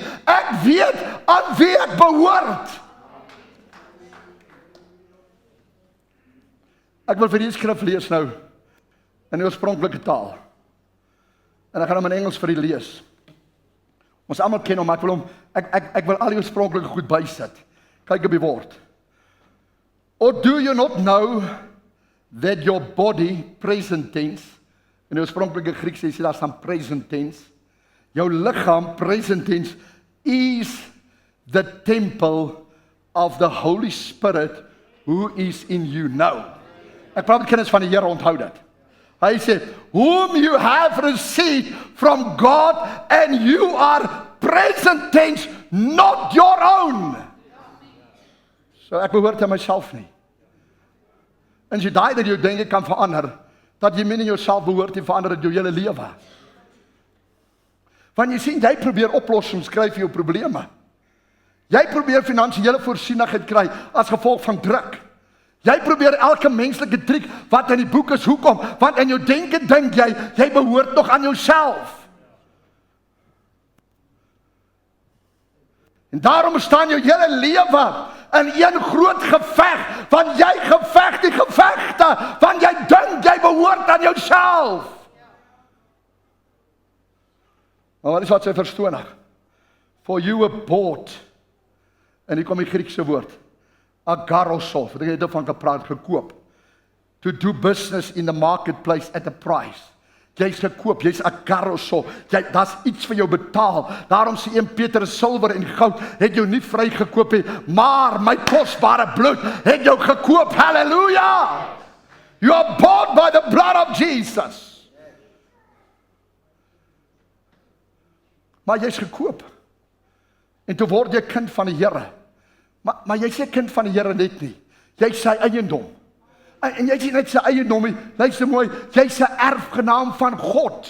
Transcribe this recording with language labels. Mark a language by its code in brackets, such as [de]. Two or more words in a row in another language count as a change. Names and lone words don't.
[af] Ek weet aan wie ek behoort. Ek wil vir die skrif lees nou in die oorspronklike taal. En ek gaan hom in Engels vir u lees. Ons almal ken hom, maar ek wil al die oorspronklike goed bysit. Kyk op die woord. [en] Or do you not know that your body, present tense, [af] in die oorspronklike Grieks sê daar staan [en] present tense, [af] jou liggaam, [en] present tense, is the temple of the Holy Spirit who is in you now. [af] Ek praat met kinders van die Here, onthou dit. Hy sê, [en] whom you have received from God and you are present tense, not your own. [af] So ek behoort aan myself nie. En as jy daai dat jou denke kan verander, dat jy min in jouself behoort en verander het jou hele lewe. Want jy sien, jy probeer oplossings kry vir jou probleme. Jy probeer finansiële voorsienigheid kry as gevolg van druk. Jy probeer elke menslike triek wat in die boek is, hoekom? Want in jou denke dink jy behoort nog aan jouself. En daarom staan jou hele lewe in een groot geveg, want jy geveg die gevegte, want jy dink jy behoort aan jouself. Maar wat is wat sy verstonig? [en] For you were bought, [af] en hier kom die Griekse woord, agarosos, wat ek het van gepraat, gekoop, [en] to do business in the marketplace at a price. [af] Jy's gekoop, jy's agarosos, daar's iets vir jou betaal. Daarom sê 1 Petrus, silwer en goud het jou nie vrygekoop nie, maar my kosbare bloed het jou gekoop. Halleluja! [en] You are bought by the blood of Jesus. [af] Maar jy's gekoop. En toe word jy kind van die Here. Maar jy sê kind van die Here net nie. Jy's sy eiendom. En jy sê net sy eiendom nie. Luister mooi, jy's sy erfgenaam van God.